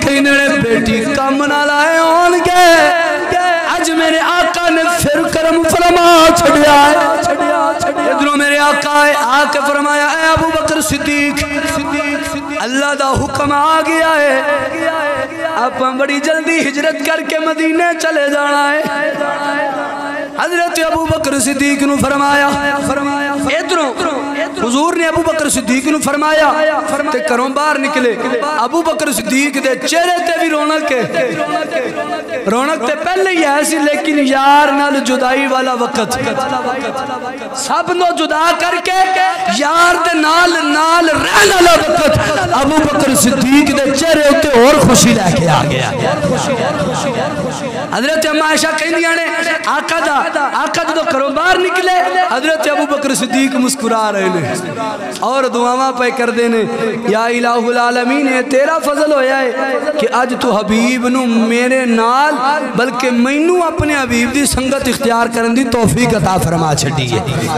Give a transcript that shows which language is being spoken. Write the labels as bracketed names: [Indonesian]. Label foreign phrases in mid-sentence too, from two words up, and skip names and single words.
[Punjabi] نے بیٹی کم نہ لائے ہون گے اج میرے آقا نے پھر کرم فرما چھڑیا ہے ادھروں میرے آقا آ کے فرمایا اے ابو بکر صدیق اللہ دا حکم آ گیا ہے [Urdu] آپ بڑی جلدی ہجرت کر کے مدینے چلے جانا ہے [Punjabi] حضرت ابو بکر صدیق نو فرمایا ادھروں حضور نے ابو بکر صدیق نو فرمایا تے کروں باہر نکلے ابو بکر صدیق دے چہرے تے بھی رونق تے پہلے ہی ایسی لیکن یار نال جدائی والا وقت سب نو جدا کر کے یار دے نال رہن والا وقت ابو بکر صدیق دے چہرے تے اور خوشی لے کے آ گیا حضرت اما عائشہ کہندیاں نے آقا جدو کروں باہر نکلے حضرت ابو بکر صدیق مسکرا رہے نے اور دعاواں پہ کر دینے یا الہ العالمین تیرا فضل ہویا ہے کہ آج تو حبیب نو میرے نال بلکہ مینو اپنے حبیب دی سنگت اختیار کرن دی توفیق عطا فرما چھڑی ہے